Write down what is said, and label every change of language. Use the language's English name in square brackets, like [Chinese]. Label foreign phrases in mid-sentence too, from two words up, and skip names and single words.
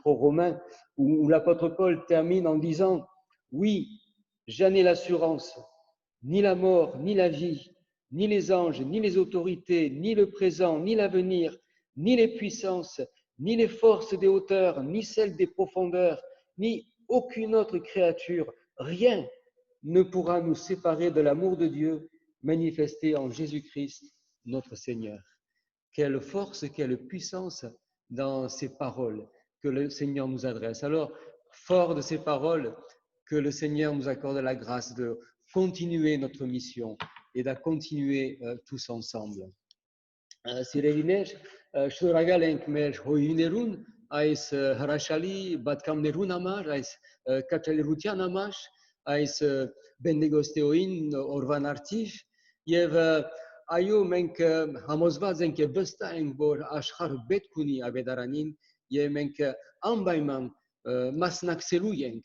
[French] aux Romains, où l'apôtre Paul termine en disant « Oui, j'en ai l'assurance, ni la mort, ni la vie, ni les anges, ni les autorités, ni le présent, ni l'avenir, ni les puissances, ni les forces des hauteurs, ni celles des profondeurs, ni aucune autre créature, rien ne pourra nous séparer de l'amour de Dieu manifesté en Jésus-Christ, notre Seigneur. » Quelle force, quelle puissance dans ces paroles que le Seigneur nous adresse. Alors, fort de ces paroles, que le Seigneur nous accorde la grâce de continuer notre mission et de continuer tous ensemble. [Armenian] Սիրելիներ, շնորհակալ ենք մեր հույներուն այս հրաշալի բատկամներուն համար, այս կատարելության համար, այս Բենդեգոստեոին օրվան արդիվ եւ այո մենք համոզված ենք եւ վստահ ենք, որ աշխարհը պետք ունի ավետարանին եւ մենք անպայման մասնակցելու ենք